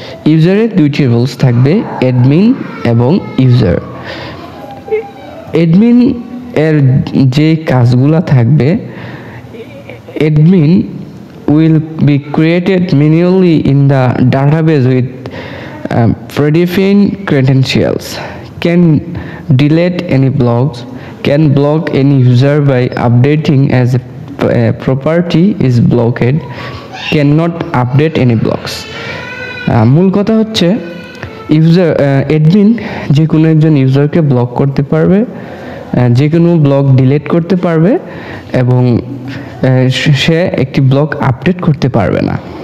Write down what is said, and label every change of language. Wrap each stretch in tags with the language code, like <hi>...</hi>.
<bn>ইউজারের দুইটি রোলস থাকবে, অ্যাডমিন এবং ইউজার। অ্যাডমিন এর যে কাজগুলো থাকবে, admin</bn> <en>will be created manually in the database with predefined credentials, can delete any blogs, can block any user by updating as a property is blocked, cannot update any blogs.</en> <bn>মূল কথা হচ্ছে user admin যে কোনো একজন ইউজারকে block করতে পারবে, যে কোনো ব্লগ ডিলিট করতে পারবে এবং সে একটি ব্লগ আপডেট করতে পারবে না।</bn>